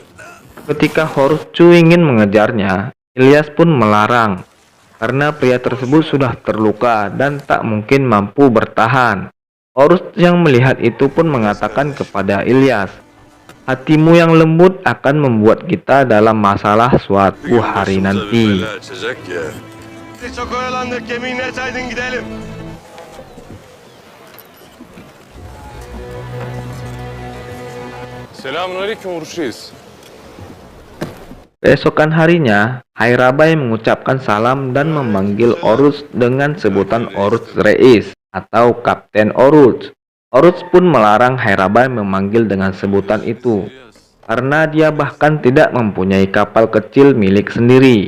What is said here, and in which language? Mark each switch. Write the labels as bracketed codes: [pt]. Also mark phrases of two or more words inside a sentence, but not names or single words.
[id] Ketika Horseshoe ingin mengejarnya, Ilyas pun melarang, karena pria tersebut sudah terluka dan tak mungkin mampu bertahan. Horus yang melihat itu pun mengatakan kepada Ilyas, hatimu yang lembut akan membuat kita dalam masalah suatu hari nanti. [tr] Çok oyalandık, gemiyi net aydın gidelim. Selamünaleyküm Oruç Reis. [id] Keesokan harinya, Hairabai mengucapkan salam dan memanggil Oruts dengan sebutan Oruts Reis. atau Kapten Oruç. Oruç pun melarang Hayrabai memanggil dengan sebutan itu, karena dia bahkan tidak mempunyai kapal kecil milik sendiri.